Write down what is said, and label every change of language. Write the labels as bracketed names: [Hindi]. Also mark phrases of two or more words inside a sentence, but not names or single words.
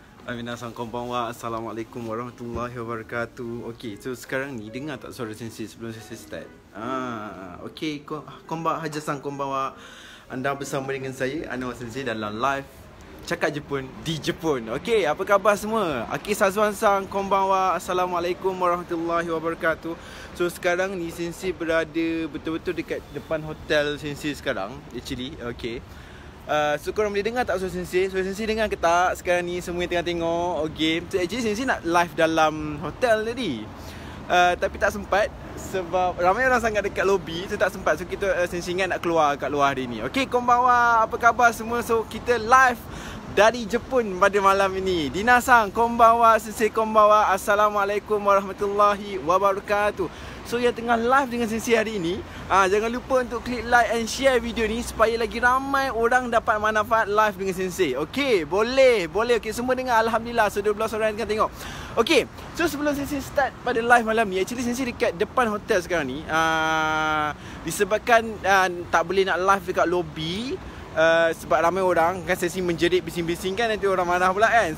[Japanese] 皆さんこんばんは. [Arabic] السلام عليكم ورحمة الله وبركاته. [Malay] Okey, so sekarang ni dengar tak suara sensei sebelum sensei start? Okey, [Japanese] こんばんは はじゃさん こんばんは. [Malay] Anda bersama dengan saya Anwar Sensei dalam live Cakap Jepun di Jepun. Okey, apa khabar semua? Aki Sazwan-san, konbanwa. [Arabic] السلام عليكم ورحمة الله وبركاته. [Malay] So sekarang ni sensei berada betul-betul dekat depan hotel sensei sekarang. [English] Actually, okey. [Malay] So korang boleh dengar tak suara sensei? Suara sensei dengar ke tak? Sekarang ni semua yang tengah tengok game. So actually sensei nak live dalam hotel tadi, tapi tak sempat sebab ramai orang sangat dekat lobby. So tak sempat. So kita sensei ingat nak keluar kat luar hari ni. Okay, konbanwa, apa khabar semua? So kita live dari Jepun pada malam ini. [Japanese] ディナさん、こんばんは。先生こんばんは. [Arabic] السلام عليكم ورحمة الله وبركاته. [Malay] So yang tengah live dengan sensei hari ini, jangan lupa untuk klik [English] like and share [Malay] video ni supaya lagi ramai orang dapat manfaat live dengan sensei. Okey, boleh. Okey, semua dengar, alhamdulillah. So 12 orang yang tengah tengok. Okey, so sebelum sensei start pada live malam ni, actually sensei dekat depan hotel sekarang ni. Disebabkan tak boleh nak live dekat lobby, sebab ramai orang kan, sensei menjerit bising-bising kan, nanti orang marah pula kan.